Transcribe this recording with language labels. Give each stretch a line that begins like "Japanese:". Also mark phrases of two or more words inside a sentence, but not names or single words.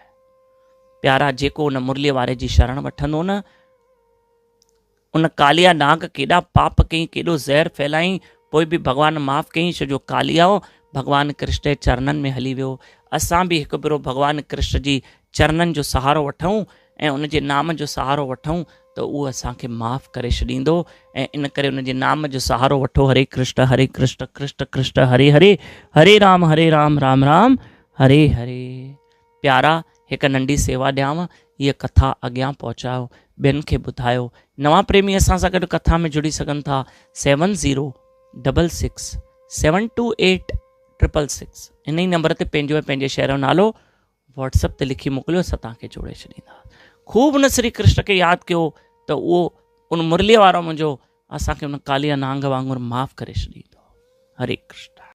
Sindhi: प्यारा, जेको उन मुरलीअ वारे जी शरण वठंदो न, उन कालिया नाग केॾा पाप कई, केॾो ज़हर फैलायईं, पोइ बि भॻवान माफ़ कयईं। छो जो कालिया हो भॻवान कृष्ण जे चरणनि में हली वियो। असां बि हिकु भेरो भॻवान कृष्ण जी चरणनि जो सहारो वठूं ऐं उन जे नाम जो सहारो वठूं त उहो असांखे माफ़ करे छॾींदो। ऐं इन करे उन जे नाम जो सहारो वठो। हरे कृष्ण कृष्ण कृष्ण हरे हरे, हरे राम राम राम हरे हरे। प्यारा, हिकु नंढी सेवा ॾियांव, हीअ कथा अॻियां पहुचायो, ॿियनि खे ॿुधायो। नवां प्रेमी असां सां गॾु कथा में जुड़ी सघनि था 7066728666। इन ई नंबर ते पंहिंजो ऐं पंहिंजे शहर जो नालो व्हाट्सएप ते लिखी मोकिलियो, असां तव्हांखे जोड़े छॾींदा। ख़ूब उन श्री कृष्ण खे यादि कयो त उहो उन मुरलीअ वारो मुंहिंजो असांखे उन कालिया नांग वांगुरु माफ़ करे छॾींदो। हरे कृष्ण।